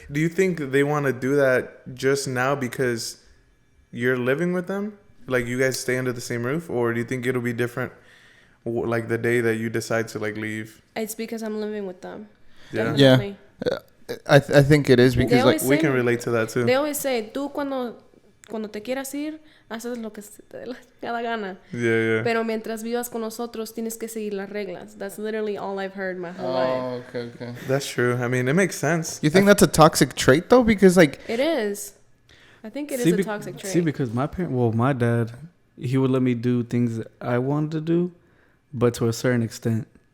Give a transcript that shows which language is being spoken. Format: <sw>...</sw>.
<en>Do you think they want to do that just now because you're living with them? Like, you guys stay under the same roof? Or do you think it'll be different, like, the day that you decide to, like, leave? It's because I'm living with them. Yeah. Definitely. I think it is because, like, We can relate to that, too. They always say,</en> <es>tú cuando te quieras ir, haces lo que se te dé la gana.</es> <en>Yeah.</en> <es>Pero mientras vivas con nosotros, tienes que seguir las reglas.</es> <en>That's literally all I've heard my whole life. okay. That's true. I mean, it makes sense. You think that's a toxic trait though? Because, like, It is. I think it is a toxic trait. See, because my dad, he would let me do things that I wanted to do, but to a certain extent.</en>